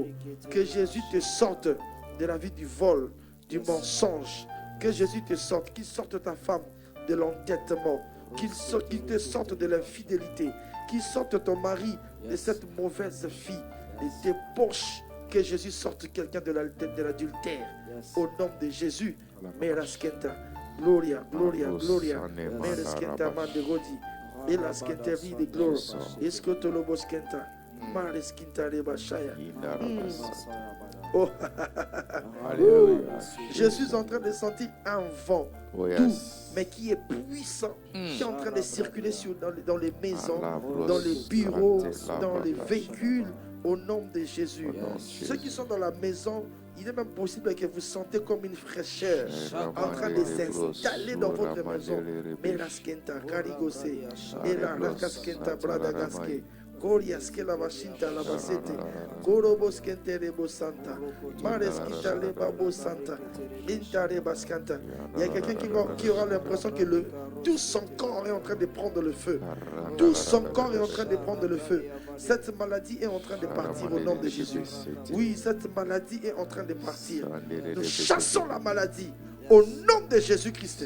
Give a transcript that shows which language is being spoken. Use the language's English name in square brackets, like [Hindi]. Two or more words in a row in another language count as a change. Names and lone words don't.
[French] Que Jésus te sorte de la vie du vol, du mensonge. Que Jésus te sorte, qu'il sorte ta femme de l'entêtement. Qu'il te sorte de l'infidélité. Qu'il sorte ton mari de cette mauvaise fille, des débauches. Que Jésus sorte quelqu'un de l'adultère. Au nom de Jésus. Meraskenta. Gloria, gloria, gloria. Meraskenta manderodi. Elaskenta vide gloria. Eskotoloboskenta. Mareskinta rebashaya. Oh. Je suis en train de sentir un vent doux, mais qui est puissant, qui est en train de circuler dans les maisons, dans les bureaux, dans les véhicules, au nom de Jésus. Ceux qui sont dans la maison, il est même possible que vous sentez comme une fraîcheur en train de s'installer dans votre maison. Meraskenta, Karigose, Ela Rakaskenta, Bradagaske. Koriaske la vashinta la basete, Koroboskente rebo santa, Mareskita leba bo santa, Inta reba skanta. Il y a quelqu'un qui aura l'impression que tout son corps est en train de prendre le feu. Tout son corps est en train de prendre le feu. Cette maladie est en train de partir au nom de Jésus. Oui, cette maladie est en train de partir. Nous chassons la maladie au nom de Jésus-Christ.